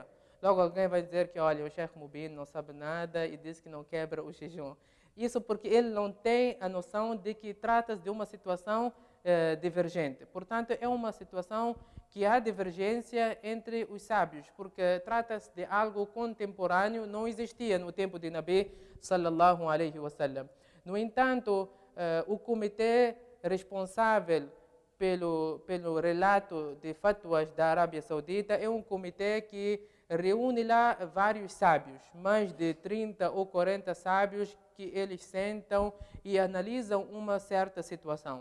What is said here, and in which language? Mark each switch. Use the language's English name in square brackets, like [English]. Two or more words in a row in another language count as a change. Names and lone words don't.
[Portuguese] Logo alguém vai dizer que, olha, o Sheikh Mubin não sabe nada e diz que não quebra o jejum. Isso porque ele não tem a noção de que trata-se de uma situação divergente. Portanto, é uma situação que há divergência entre os sábios, porque trata-se de algo contemporâneo, não existia no tempo de [Arabic] نبي صلى الله عليه وسلم. [Portuguese] No entanto, o comitê responsável pelo relato de fatwas da Arábia Saudita é um comitê que reúne lá vários sábios, mais de 30 ou 40 sábios que eles sentam e analisam uma certa situação.